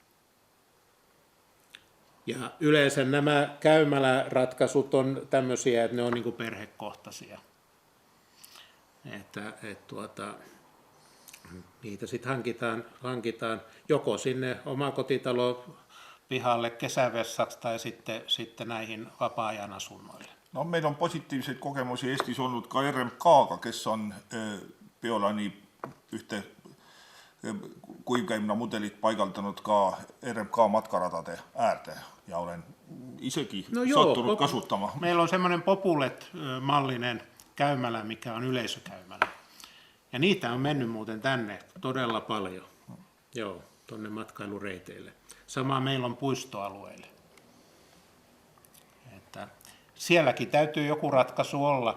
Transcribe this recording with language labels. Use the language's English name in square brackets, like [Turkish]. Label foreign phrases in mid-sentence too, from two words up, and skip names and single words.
[Finnish] Ja yleensä nämä käymäläratkaisut on tämmöisiä, että ne on niin kuin perhekohtaisia. Niitä sitten hankitaan joko sinne omakotitalo pihalle kesävessaksi tai sitten näihin vapaa-ajan asunnoille. No, [Estonian] meil on positiivseid kogemusi Eestis olnud ka RMK-ga, kes on Biolani ühte kuivkäimna mudelit paigaldanud ka RMK matkaradade äärde ja olen isegi sattunut kasutama. [Finnish] Meillä on semmoinen Populet-mallinen käymälä, mikä on yleisökäymälä. Ja niitä on mennyt muuten tänne todella paljon, tuonne matkailureiteille. Sama meillä on puistoalueille. Että sielläkin täytyy joku ratkaisu olla.